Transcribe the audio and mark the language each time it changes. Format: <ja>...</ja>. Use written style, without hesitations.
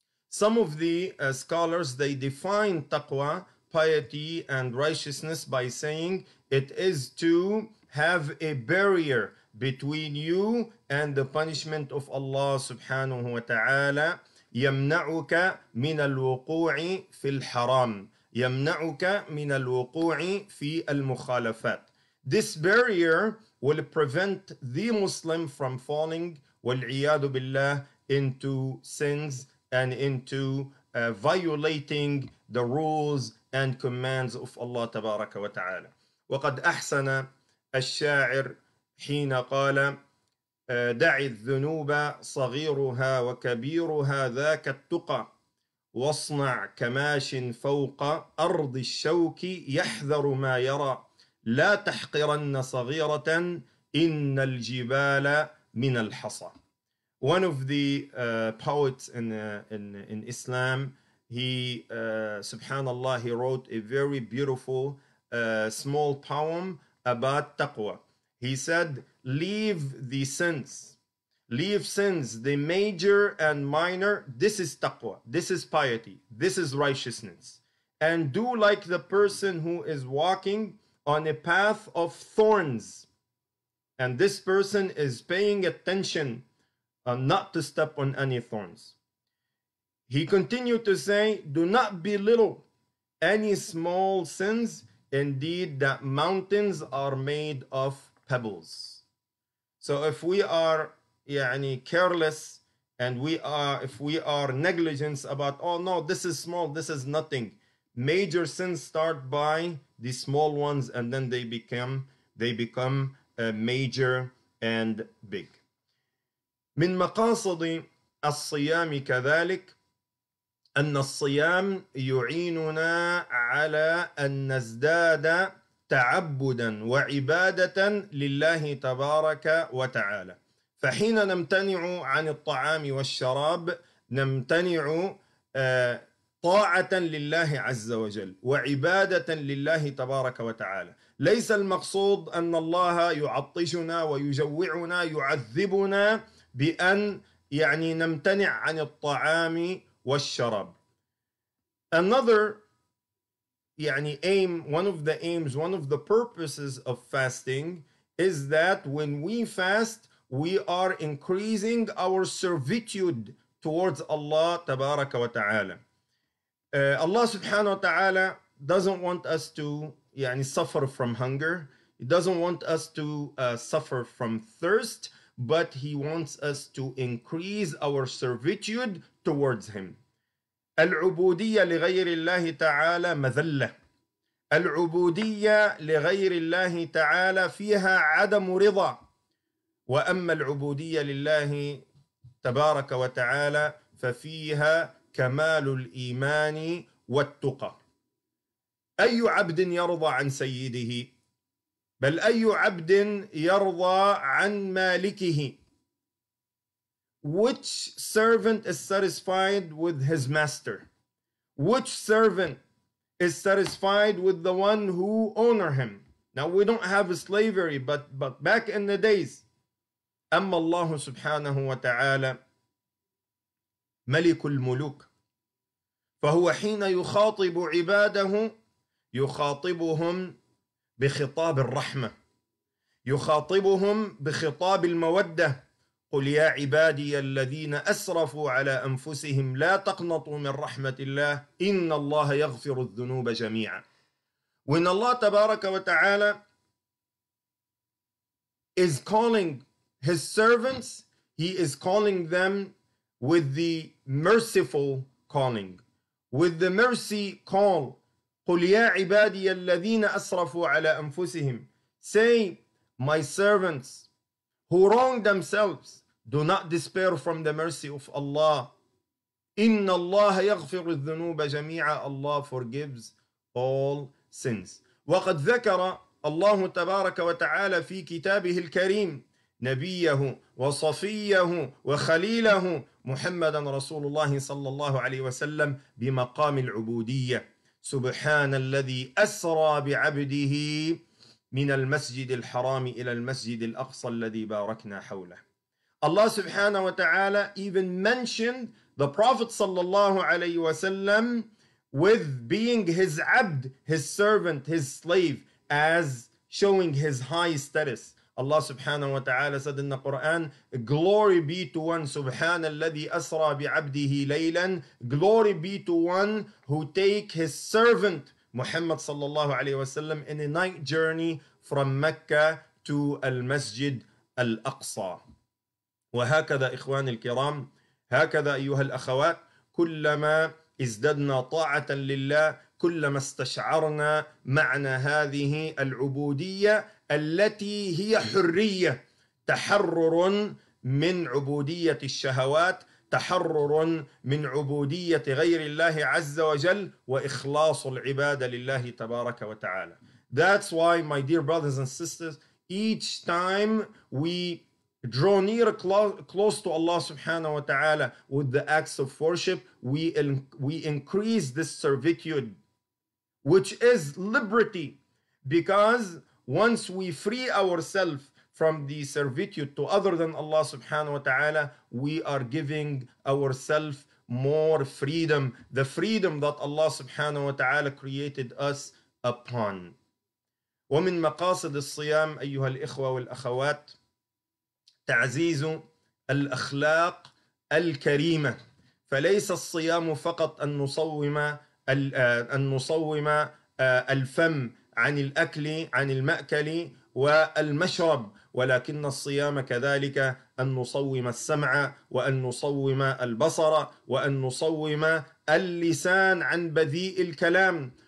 <en>Some of the scholars, they define taqwa, piety and righteousness by saying it is to have a barrier between you and the punishment of Allah subhanahu wa ta'ala.</en> <ar>يمنعك من الوقوع في الحرام. يمنعك من الوقوع في المخالفات.</ar> <en>This barrier will prevent the Muslim from falling</en> <ar>والعياذ بالله</ar> <en>into sins and into violating the rules and commands of Allah</en> <ar>تبارك وتعالى. وقد أحسن الشاعر حين قال دع الذنوب صغيرها وكبيرها ذاك التقى واصنع كماش فوق أرض الشوك يحذر ما يرى لا تحقرن صغيرة إن الجبال من الحصى.</ar> <en>One of the poets in Islam, he subhanallah, he wrote a very beautiful small poem about taqwa. He said, leave sins, the major and minor. This is taqwa, this is piety, this is righteousness. And do like the person who is walking on a path of thorns. And this person is paying attention not to step on any thorns. He continued to say, do not belittle any small sins. Indeed, that mountains are made of pebbles. So if we are careless and if we are negligent about, oh no, this is small, this is nothing. Major sins start by the small ones and then they become major and big.</en> <ar>من مقاصد الصيام كذلك أن الصيام يعيننا على أن نزداد تعبدا وعبادة لله تبارك وتعالى. فحين نمتنع عن الطعام والشراب نمتنع طاعة لله عز وجل وعبادة لله تبارك وتعالى. ليس المقصود أن الله يعطشنا ويجوعنا يعذبنا بأن نمتنع عن الطعام والشراب.</ar> <en>Another aim, one of the aims, one of the purposes of fasting is that when we fast, we are increasing our servitude towards Allah tabaraka wa ta'ala. Allah subhanahu wa ta'ala doesn't want us to suffer from hunger. He doesn't want us to suffer from thirst, but He wants us to increase our servitude towards Him.</en> <ar>العبودية لغير الله تعالى مذلة. العبودية لغير الله تعالى فيها عدم رضا. وأما العبودية لله تبارك وتعالى ففيها كمال الإيمان والتقى. أي عبد يرضى عن سيده؟ بل أي عبد يرضى عن مالكه؟</ar> <en>Which servant is satisfied with his master? Which servant is satisfied with the one who owns him? Now we don't have slavery, but back in the days,</en> <ar>أما الله سبحانه وتعالى ملك الملوك، فهو حين يخاطب عباده يخاطبهم بخطاب الرحمة، يخاطبهم بخطاب المودة. قل يا عبادي الذين أسرفوا على أنفسهم لا تقنطوا من رحمة الله إن الله يغفر الذنوب جميعا.</ar> <en>When Allah</en> <ar>تبارك وتعالى</ar> <en>is calling His servants, He is calling them with the merciful calling, with the mercy call.</en> <ar>قل يا عبادي الذين أسرفوا على أنفسهم.</ar> <en>Say, my servants who wrong themselves, do not despair from the mercy of Allah.</en> <ar>إن الله يغفر الذنوب جميعا.</ar> <en>Allah forgives all sins.</en> <ar>وقد ذكر الله تبارك وتعالى في كتابه الكريم نبيه وصفيه وخليله محمدا رسول الله صلى الله عليه وسلم بمقام العبودية. سبحان الذي أسرى بعبده من المسجد الحرام إلى المسجد الأقصى الذي باركنا حوله.</ar> <en>Allah subhanahu wa ta'ala even mentioned the Prophet sallallahu alayhi wa sallam with being his abd, his servant, his slave, as showing his high status. Allah subhanahu wa ta'ala said in the Quran, glory be to one,</en> <ar>Subhana alladhi asra bi'abdihi laylan,</ar> <en>glory be to one who take his servant Muhammad sallallahu alayhi wa sallam in a night journey from Mecca to al-Masjid al-Aqsa.</en> <ar>وهكذا إخواني الكرام، هكذا أيها الأخوات، كلما ازددنا طاعة لله كلما استشعرنا معنى هذه العبودية التي هي حرية، تحرر من عبودية الشهوات، تحرر من عبودية غير الله عز وجل، وإخلاص العبادة لله تبارك وتعالى.</ar> <en>That's why, my dear brothers and sisters, each time we draw near close to Allah subhanahu wa ta'ala with the acts of worship, we increase this servitude, which is liberty, because once we free ourselves from the servitude to other than Allah subhanahu wa ta'ala, we are giving ourselves more freedom, the freedom that Allah subhanahu wa ta'ala created us upon.</en> <ar>ومن مقاصد الصيام أيها الإخوة والأخوات تعزيز الأخلاق الكريمة. فليس الصيام فقط أن نصوم الفم عن الأكل، عن المأكل والمشرب، ولكن الصيام كذلك أن نصوم السمع، وأن نصوم البصر، وأن نصوم اللسان عن بذيء الكلام.</ar>